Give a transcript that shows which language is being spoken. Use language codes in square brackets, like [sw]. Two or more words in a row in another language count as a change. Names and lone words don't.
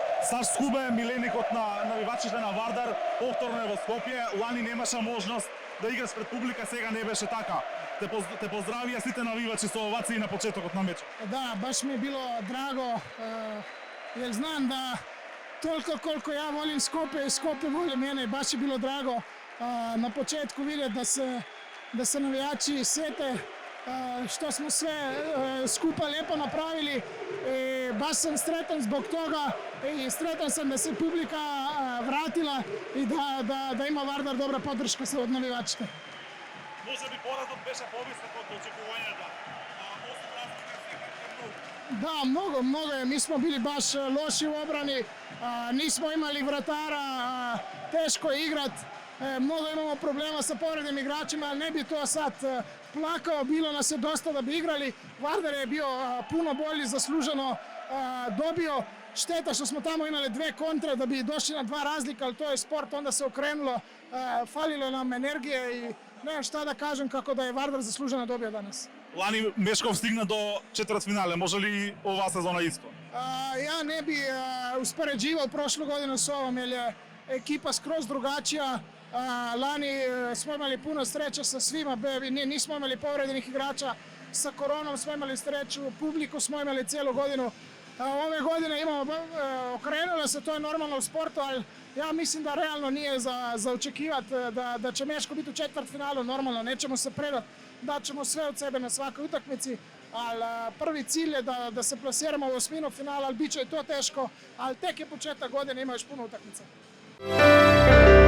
[mk] Саш Скубе, миленик од навивачите на Вардар, повторно е во Скопје. Лани немаше можност да играш пред публика, сега не беше така. Те поздравија сите навивачи со овации на почетокот на мечот. Да, [hr] baš mi je bilo drago, jer znam da toliko koliko ja volim Skopje i Skopje voli mene, baš je bilo drago na početku vidjeti da se navijači sjete što smo sve skupa lijepo napravili. Baš sam sretan zbog toga i sretan sam da se publika vratila i da ima Vardar dobra podrška od navijačke. [mk] Може би поразот беше повисок од очекувањата. [hr] Da, mnogo je. Mi smo bili baš loši u obrani, nismo imali vratara, teško je igrat. Mnogo imamo problema sa povrednim igračima, ali ne bi to sad plakao, bilo nas je dosta da bi igrali. Vardar je bio puno bolji, zasluženo dobio. Šteta što smo tamo imali dve kontre da bi došli na dva razlika, ali to je sport, onda se okrenulo, falilo nam energije i ne znam šta da kažem kako da je Vardar zasluženo dobio danas. [mk] Лани Мешков стигна до четвртфинале, може ли оваа сезона исто? [hr] Ja ne bi uspoređivao prošlu godinu s ovom jer je ekipa skroz drugačija. Lani smo imali puno sreće sa svima, nismo imali povredenih igrača, sa koronom smo imali sreću, publiku smo imali cijelu godinu. Ove godine imamo, okrenulo se, to je normalno u sportu, ali ja mislim da realno nije za očekivati da će Meško biti u četvrtfinalu, normalno, nećemo se predati, daćemo sve od sebe na svakoj utakmici, ali prvi cilj je da se plasiramo u osminu finala, ali bit će i to teško, ali tek je početak godine, ima još puno utakmica.